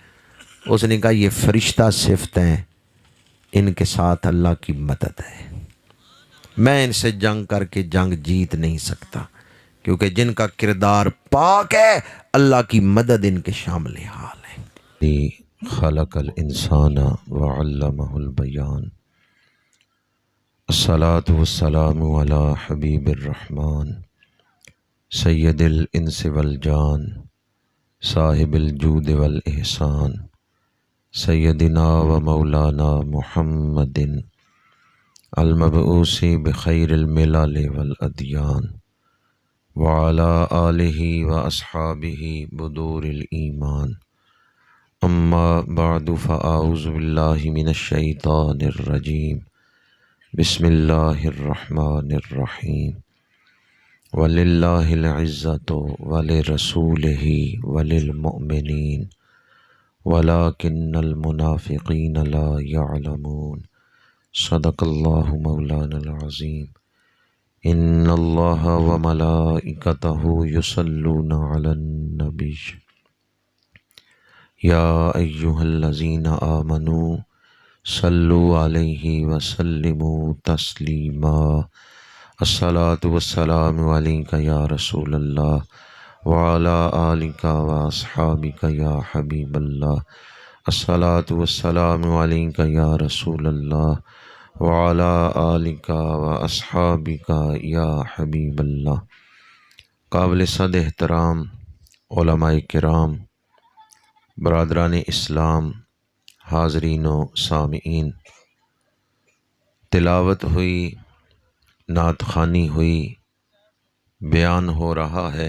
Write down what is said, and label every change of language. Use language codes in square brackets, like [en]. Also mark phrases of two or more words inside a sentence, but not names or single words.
[ur] اس نے کہا یہ فرشتہ صفت ہیں، ان کے ساتھ اللہ کی مدد ہے، میں ان سے جنگ کر کے جنگ جیت نہیں سکتا، کیونکہ جن کا کردار پاک ہے اللہ کی مدد ان کے شامل حال ہے. [ar] خلق الإنسان علمه البيان، الصلاة والسلام على حبيب الرحمن, سيد الإنس وال جان، صاحب الجود والإحسان، سيدنا ومولانا محمد ال مبعوث بخير الملل والأديان، وعلى آله وأصحابه بدور الإيمان، أما بعد فأعوذ بالله من الشيطان الرجيم، بسم الله الرحمن الرحيم, ولله العزة ولرسوله وللمؤمنين ولكن المنافقين لا يعلمون. صدق الله مولانا العظيم. إن الله وملائكته يصلون على النبي، يا أيها الذين آمنوا صلوا عليه وسلموا تسليما. الصلاة والسلام عليك يا رسول الله وعلى آلك وأصحابك يا حبيب الله. الصلاة والسلام عليك يا رسول الله وعلى آلك وأصحابك يا حبيب الله. [ur] قابل صد احترام علمائے کرام، برادران اسلام، حاضرین و سامعین، تلاوت ہوئی، نعت خوانی ہوئی، بیان ہو رہا ہے.